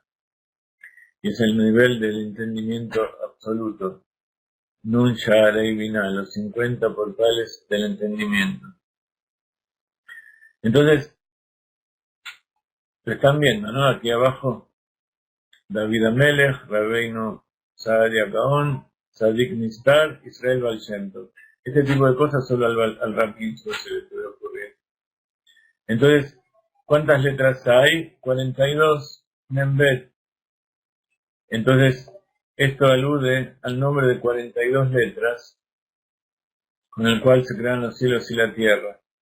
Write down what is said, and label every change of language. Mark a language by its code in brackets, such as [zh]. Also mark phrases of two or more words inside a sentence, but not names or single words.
[es] Y es el nivel del entendimiento absoluto. [he] נון שערי בינה, [es] los 50 portales del entendimiento. Entonces, lo están viendo, ¿no? Aquí abajo, David Amelech, Rabbeinu Saadia Gaon, Tzadik Nistar, Israel Baal Shem Tov. Este tipo de cosas solo al Rabbi se le puede ocurrir. Entonces, ¿cuántas letras hay? 42, Nembet. Entonces, esto alude al nombre de 42 letras, con el cual se crean los cielos y la tierra.